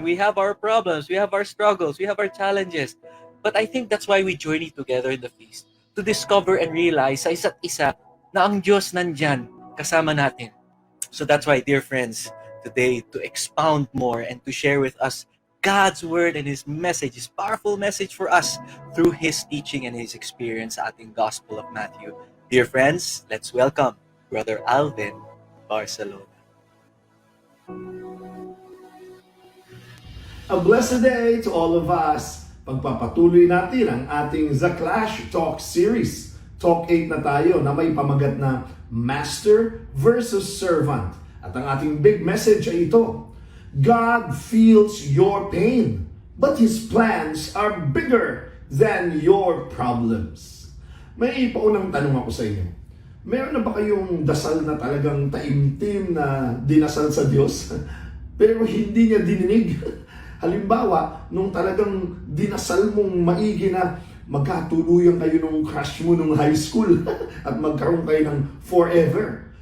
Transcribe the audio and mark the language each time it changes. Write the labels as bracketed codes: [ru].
[en] We have our problems. We have our struggles. We have our challenges. But I think that's why we journey together in the feast. To discover and realize [tl] sa isa't isa na ang Diyos nandyan kasama natin. [en] So that's why, dear friends, today to expound more and to share with us God's word and His message, His powerful message for us through His teaching and His experience [tl] sa ating [en] Gospel of Matthew. Dear friends, let's welcome Brother Alvin Barcelona. A blessed day to all of us. [tl] Pagpapatuloy natin ang ating Taglish Talk series. Talk 8 na tayo na may pamagat na Master versus Servant. At ang ating big message ay ito. [en] God feels your pain, but His plans are bigger than your problems. [tl] May paunang tanong ako sa inyo. Meron na ba kayong dasal na talagang taimtim na dinasal sa Diyos? pero hindi niya dininig. Halimbawa, nung talagang dinasal mong maigi na magkatuluyan kayo nung crush mo nung high school at magkaroon kayo ng forever.